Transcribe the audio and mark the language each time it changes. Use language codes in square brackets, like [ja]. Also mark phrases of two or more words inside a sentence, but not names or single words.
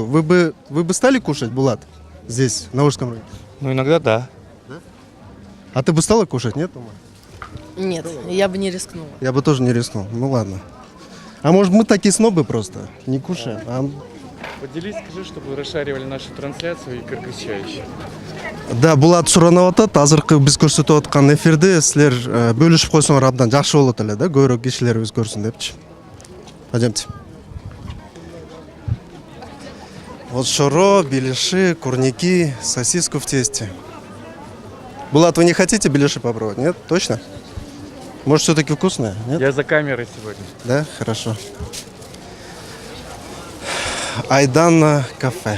[ru] Вы бы стали кушать, Булат, здесь, на Волжском рынке? Ну, иногда да. А ты бы стала кушать, нет, Ума? Нет, я бы не рискнула. Я бы тоже не рискнул. Ну ладно. А может мы такие снобы просто? Не кушаем. Поделись, скажи, чтобы расшаривали нашу трансляцию и кыргызча. [ky] Да, Булат суранып атат. Азыркы биз көрсөтүп аткан эфирде силер бөлүшүп койсоңор абдан жакшы болот эле, да? Көбүрөөк кишилер өз көрсүн депчи. [ru] Пойдемте. Вот шоро, беляши, курники, сосиску в тесте. Булат, вы не хотите беляши попробовать? Нет? Точно? Может, все-таки вкусное? Нет? Я за камерой сегодня. Да? Хорошо. Айдана кафе.